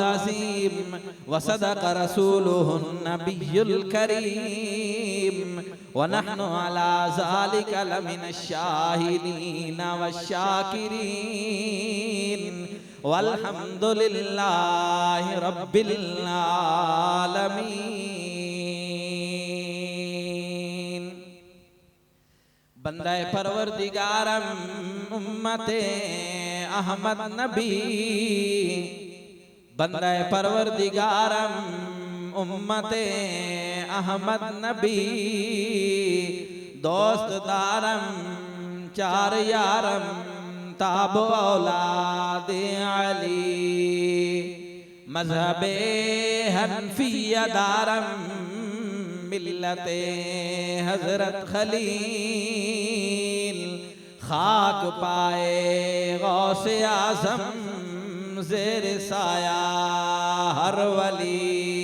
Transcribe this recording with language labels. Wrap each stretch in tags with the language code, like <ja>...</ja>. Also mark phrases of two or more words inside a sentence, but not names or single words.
<ar>عظيم وصدق رسوله النبي الكريم ونحن على ذلك لمن الشاهدين والشاكرين والحمد لله رب العالمين.</ar> <fa>بنده پروردگارم امت احمد نبی بنده پروردگارم امت احمد نبی دوست دارم چار یارم تابع اولاد علی مذهب حنفیه دارم ملت حضرت خلیل خاک پای غوث اعظم زیر سایه هر ولی</fa>